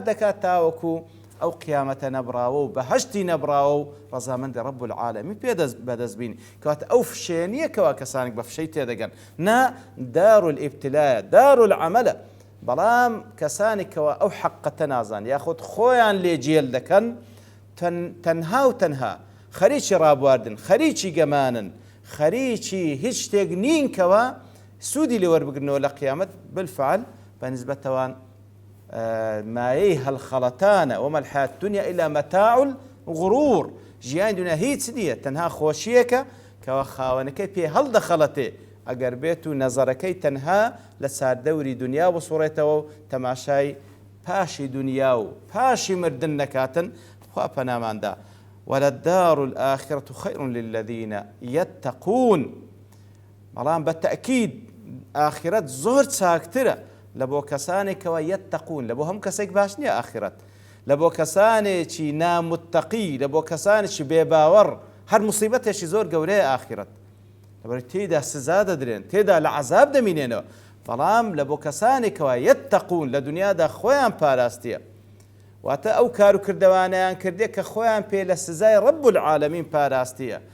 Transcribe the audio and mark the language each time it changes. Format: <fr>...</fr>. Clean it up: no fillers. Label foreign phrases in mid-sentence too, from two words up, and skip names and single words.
<ckb>دەکات تاوەکو ئەو قیامەتە نەبراوە و بەهەشتی نەبراوە و ڕەزامەندی</ckb> <ar>رب العالمین</ar> <ckb>بەدەستبینی کەواتە ئەو فشێنیە کەوا کەسانێک بە فشەی تێدەگەن نا</ckb> <ar>دار الابتلاء</ar> <ckb>دار العملە بەڵام کەسانێکەوە ئەو حەقەتە نازان یاخود خۆیان لێجێل دەکەن تەنها و تەنها خەریکی ڕابواردن خەریکی گەمانن خەریکی هیچ شتێک نین کەوا سوودی لێ وەربگرنەوە لە قیامەت بالفعل بەنسبەتەوان مایەی هەڵخەڵەتانە</ckb> <ar>وما الحياة الدنيا إلا متاع الغرور</ar> <ckb>ژیانی دنیا هیچ نییە تەنها خۆشیەکە کەوا خاوەنەکەی پێ هەڵدەخەڵەتێ ئەگەر بێت و نەزەرەکەی تەنها لە ساردەوری دنیا بسوڕێتەوە و تەماشای پاشی دنیا و پاشی مردن نەکاتن خوا پەناماندا</ckb> <ar>وللدار الآخرة خير للذين يتقون</ar> <ckb>بەڵام بەتەئکید ئاخرەت زۆر چاکترە لە بۆ کەسانێکەوە یەتەقون لە بۆ هەموو کەسێک باش نییە ئاخرەت لە بۆ کەسانێکی نامتەقی لە بۆ کەسانێکی بێباوەڕ هەر موسیبەتێکی زۆر گەورەیە ئاخرەت لەبەر تێدا سزا دەدرێن تێدا لە عەزاب دەمینێنەوە بەڵام لە بۆ کەسانێکەوە یەتەقون لە دنیادا خۆیان پاراستیە واتە ئەو کار و کردەوانیان کردێ کە خۆیان پێ لە سزای</ckb> <ar>رب العالمین</ar> <ckb>پاراستیە</ckb>